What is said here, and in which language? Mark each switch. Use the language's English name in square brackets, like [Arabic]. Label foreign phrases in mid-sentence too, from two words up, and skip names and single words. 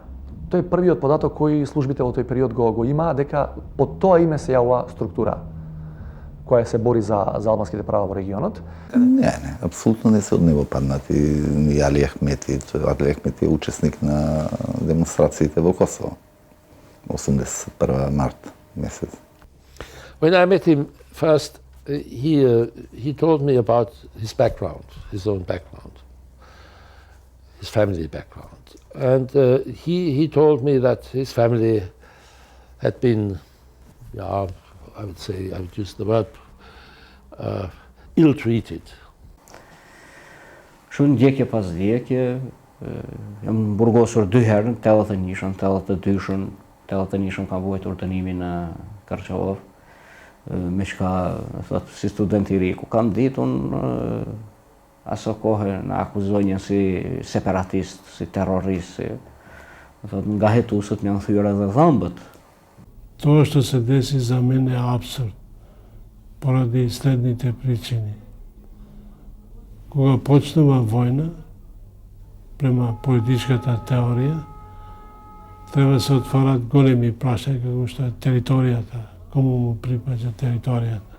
[Macedonian] Тој е првиот податок кој службите во тој период го има, дека под тоа име се јавува структура која се бори за албанските права во регионот. Не, апсолутно не се од него паднати ни Али Ахмети. Али Ахмети е учесник на демонстрациите во Косово. 81 март месец. [English] When I met him first, he told me about his background, his own background, his family background. And he told me that his family had been, I would use the word, ill-treated. [Albanian] Shumë ndjekje pas ndjekje, jam burgosur 2 herë, 81-shën, 82-shën, 81-shën kam vuajtur dënimin në Karçovë, me çka thot si student i ri, ku kam ditun aso kohë na akuzonjën si separatist, si terrorist, thot nga hetusët më janë thyer edhe dhëmbët. [Macedonian] Тоа што се деси за мене е апсурд, поради следните причини. Кога почнува војна, према политичката теорија, треба се отворат големи прашања како што е територијата, кому му припаѓа територијата.